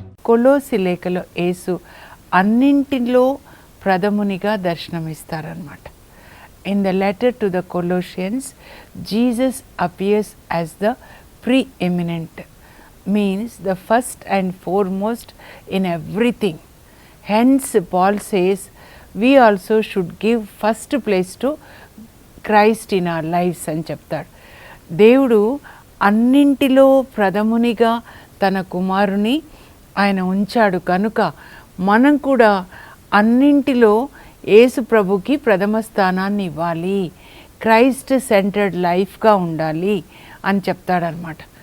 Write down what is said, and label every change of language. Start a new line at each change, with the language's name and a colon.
Telugu: కొలోసి లేఖలో యేసు అన్నింటిలో ప్రథమునిగా దర్శనమిస్తారన్నమాట.
English: In the letter to the Colossians Jesus appears as the preeminent, means the first and foremost in everything. Hence Paul says we also should give first place to Christ in our lives
Telugu: అని చెప్తాడు. దేవుడు అన్నింటిలో ప్రథమునిగా తన కుమారుని ఆయన ఉంచాడు కనుక మనం కూడా అన్నింటిలో యేసు ప్రభుకి ప్రథమ స్థానాన్ని ఇవ్వాలి,
English: Christ centered లైఫ్గా
Telugu: ఉండాలి అని చెప్తాడనమాట.